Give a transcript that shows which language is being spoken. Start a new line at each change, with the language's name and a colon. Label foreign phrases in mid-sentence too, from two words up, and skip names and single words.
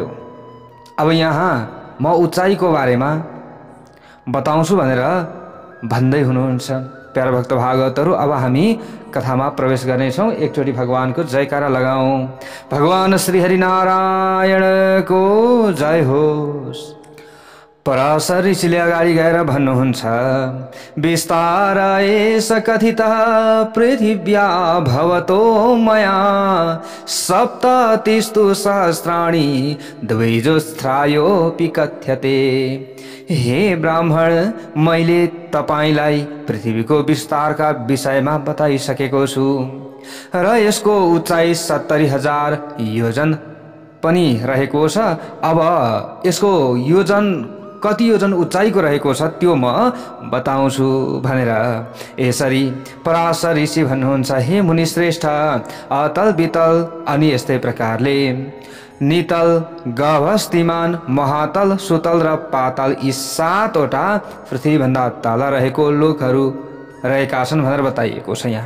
Nepali: अब यहाँ म उचाइको बारेमा बताउँछु भनेर भन्दै हुनुहुन्छ प्यारा भक्त भागवतहरु। अब हामी कथामा प्रवेश गर्नेछौं। एकचोटी भगवानको जयकारा लगाऊ। भगवान श्री हरिनारायणको जय होस्। पराशर ऋषिले अगाडि गएर भन्नुहुन्छ,
Sanskrit: विस्तार एष कथितः पृथिव्या भवतो मया सप्ततिस्तु सहस्राणि द्विजोस्त्रायोऽपि कथ्यते।
Nepali: हे ब्राह्मण, मैले तपाईलाई पृथ्वीको विस्तारका विषयमा बताइसकेको छु र यसको उचाइ 70,000 योजन पनि रहेको छ। अब यसको योजन कति योजन उचाइको रहेको छ त्यो म बताउँछु भनेर यसरी पराशर ऋषि भन्नुहुन्छ, हे मुनि श्रेष्ठ, अतल वितल अनि यस्तै प्रकारले नितल, गभस्तिमान, महातल, सुतल र पातल यी 7 वटा पृथ्वी भन्दा तल रहेको लोकहरू रहेका छन् भनेर बताइएको छ यहाँ।